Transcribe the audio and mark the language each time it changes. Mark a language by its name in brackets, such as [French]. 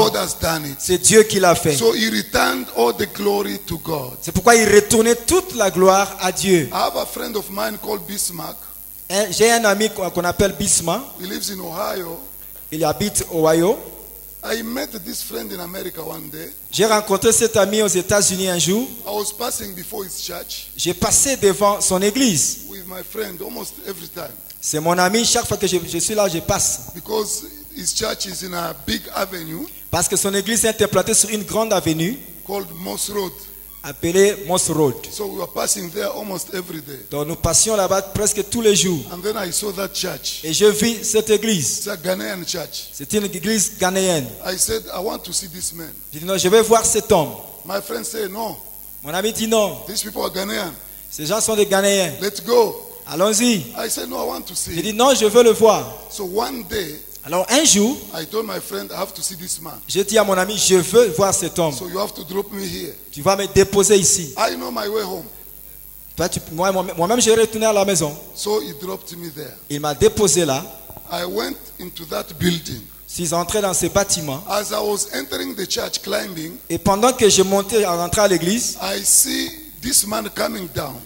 [English] God has done it. [French] c'est Dieu qui l'a fait. [English] So he returned all the glory to God. [French] C'est pourquoi il retournait toute la gloire à Dieu. [English] I have a friend of mine called Bismarck. [French] J'ai un ami qu'on appelle Bisma. [English] He lives in Ohio. [French] Il habite au Ohio. [English] I met this friend in America one day. [French] J'ai rencontré cet ami aux États-Unis un jour. [English] I was passing before his church [French] J'ai passé devant son église. [English] with my friend almost every time [French] C'est mon ami, chaque fois que je suis là, je passe. [English] because his church is in a big avenue [French] Parce que son église est implantée sur une grande avenue [English] called Moss Road. [French] appelée Moss Road. [English] So we were passing there almost every day. [French] Donc nous passions là-bas presque tous les jours. [English] And then I saw that church. [French] Et je vis cette église. [English] It's a Ghanaian church. [French] C'est une église ghanéenne. [English] I said, I want to see this man. [French] J'ai dit non, je vais voir cet homme. [English] My friend said, no, [French] Mon ami dit non, [English] these people are Ghanaian. [French] ces gens sont des Ghanéens. [English] Let's go. [French] Allons-y. [English] I said, no, I want to [French] J'ai [English] see. [French] dit non, je veux le voir. [English] So one day, [French] Alors un jour, [English] I told my friend, I have to see this man. [French] j'ai dit à mon ami, je veux voir cet homme. [English] So you have to drop me here. [French] Tu vas me déposer ici. [English] I know my way home. [French] Toi, moi-même, je vais retourner à la maison. [English] So he dropped me there. [French] Il m'a déposé là. [English] I went into that building. [French] Je suis entré dans ce bâtiment. [English] As I was entering the church climbing, [French] Et pendant que je montais en rentrant à l'église, [English] I see this man coming down.